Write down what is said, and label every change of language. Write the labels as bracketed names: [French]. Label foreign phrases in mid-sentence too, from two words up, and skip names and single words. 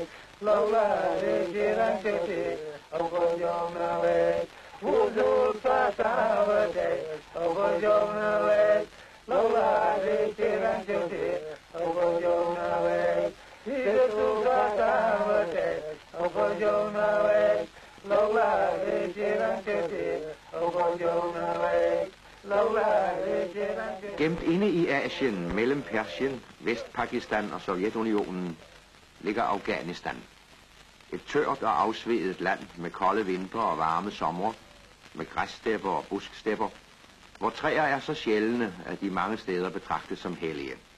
[Danish] Lola Nikira Kete, Obojonawe, Uzu Tatawate, Obojonawe, Lola Nikira Kete, Obojonawe, Isu Tatawate, Obojonawe, Lola Nikira Kete, Obojonawe, Lola Nikira Kete. Gemt inde i Asien, mellem Persien, Vestpakistan og Sovjetunionen, ligger Afghanistan. Et tørt og afsvedet land med kolde vintre og varme somre, med græsstepper og buskstepper, hvor træer er så sjældne, at de mange steder betragtes som hellige.